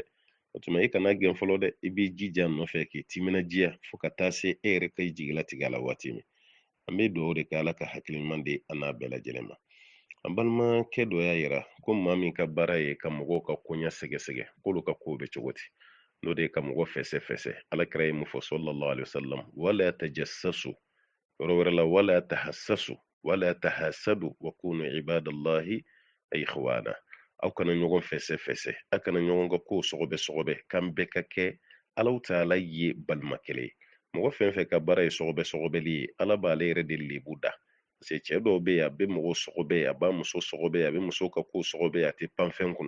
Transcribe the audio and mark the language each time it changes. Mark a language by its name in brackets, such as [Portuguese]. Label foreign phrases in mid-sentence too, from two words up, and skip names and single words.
[Bambara] O tuma i kana gɛn fɔlɔ dɛ, i b'i jija a nɔfɛ k'i timinadiya fo ka taa se e yɛrɛ ka i jigila tigɛ a la waati min. An bɛ dugawu de kɛ Ala ka hakili ɲuman di an n'a bɛɛ lajɛlen ma. An balimakɛ dɔ y'a yira ko maa min ka baara ye ka mɔgɔw ka koɲa sɛgɛsɛgɛ k'olu ka kow bɛ cogo di, n'o de ye ka mɔgɔ fɛsɛfɛsɛ. Alakira ye mun fɔ [Arabic] صلى الله عليه وسلم، ولا تجسسوا, [Bambara] yɔrɔ wɛrɛ la [Arabic] ولا تحسسوا ولا تحاسدوا وكونوا عباد الله إخوانا. [Bambara] Aw kana ɲɔgɔn fɛsɛfɛsɛ, aw kana ɲɔgɔn ka kow sɔgɔbɛ k'an bɛɛ ka kɛ Alahu Taala ye balima kelen ye. Mɔgɔ fɛn fɛn ka baara ye sɔgɔbɛli ye, Ala b'ale yɛrɛ de lebu da. [French] Parce que [Bambara] cɛ dɔw bɛ yen a bɛ mɔgɔ sɔgɔbɛ, a b'a muso sɔgɔbɛ, a bɛ muso ka ko sɔgɔbɛ, a tɛ pan fɛn kunna.